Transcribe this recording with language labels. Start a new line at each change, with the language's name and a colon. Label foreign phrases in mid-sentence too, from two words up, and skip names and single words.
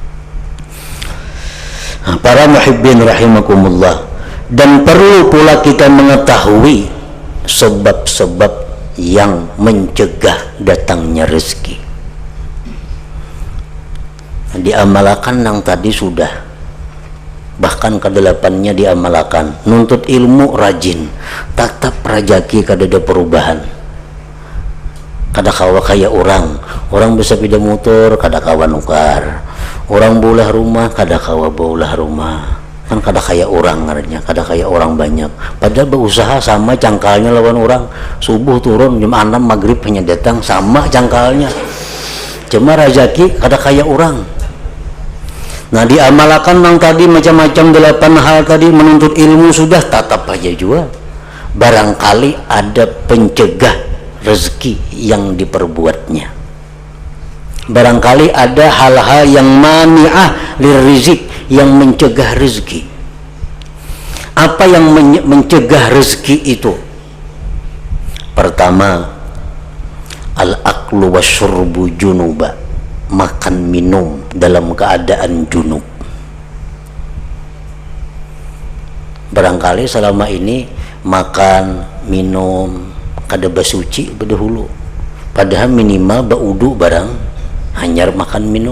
Indonesian: Nah, para
Arabic: muhibbin rahimakumullah,
Indonesian: dan perlu pula kita mengetahui sebab-sebab yang mencegah datangnya rezeki. Diamalkan yang tadi sudah, bahkan ke-8-nya diamalkan.
Banjar: Nuntut ilmu rajin, tetap rajaki kada ada perubahan. Kada kawa kayak orang bisa pindah motor, kada kawa nukar. Orang bolah rumah, kada kawa bolah rumah. Kan kada kayak orang ngarannya, kada kayak orang banyak. Padahal berusaha sama cangkalnya lawan orang. Subuh turun jam 6 maghrib hanya datang sama cangkalnya. Cuma rezeki kada kayak orang.
Indonesian: Nah, diamalkan yang tadi macam-macam 8 hal tadi, menuntut ilmu sudah, tatap aja juga. Barangkali ada pencegah rezeki yang diperbuatnya. Barangkali ada hal-hal yang
Arabic: mani'ah lirrizik,
Indonesian: yang mencegah rezeki. Apa yang mencegah rezeki itu? Pertama,
Arabic: al-aklu wasyurbu junuba,
Indonesian: makan minum dalam keadaan junub.
Banjar: Barangkali selama ini makan minum kada basuci berdahulu, padahal minimal baudu barang hanyar makan minum.